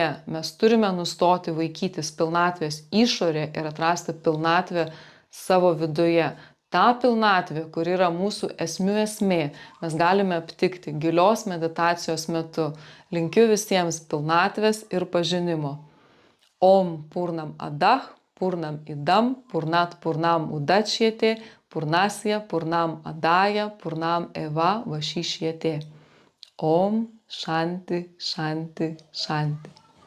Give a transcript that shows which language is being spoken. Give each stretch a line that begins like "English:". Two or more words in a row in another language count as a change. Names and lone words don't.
Lithuanian: Mes turime nustoti vaikytis pilnatvės išorėje ir atrasti pilnatvę savo viduje. Ta pilnatvė, kuri yra mūsų esmių esmė, mes galime aptikti gilios meditacijos metu. Linkiu visiems pilnatvės ir pažinimo.
Sanskrit: ॐ पूर्णम् अदः, पूर्णम् इदम्, पूर्णात् पूर्णम् उदच्यते, पूर्णस्य पूर्णम् आदाय, पूर्णम् एव वशिष्यते. ॐ शान्ति, शान्ति, शान्ति.